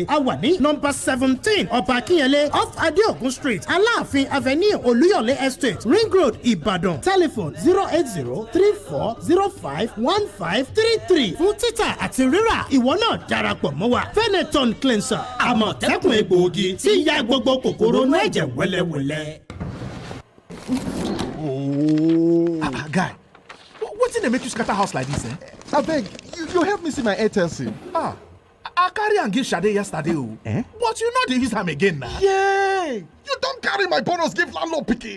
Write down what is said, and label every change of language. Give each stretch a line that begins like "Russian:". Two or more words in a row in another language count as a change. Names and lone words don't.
Yoruba: A wà ní nọ́mbà 17 Ọba Akínyẹlé off Adeogun Street, Aláàfin Avenue, Olúyọ̀lé Estate, Ring Road, Ìbàdàn. Telephone 08034051533 fún títà àti rírà. Ìwọ náà darapọ̀ mọ́ wa. Veneton cleanser àmọ̀tẹ́kùn egbòogi tí ya gbogbo kòkòrò inú ẹ̀jẹ̀ wẹ́lẹ́wẹ́lẹ́.
Nigerian Pidgin: Guy, wetin dey make you scatter house like this? Abeg, you help me see my Airtel SIM. I carry am give Sade yesterday o. But you no dey use am again na. Yeah, you don carry my bonus give landlord pikin.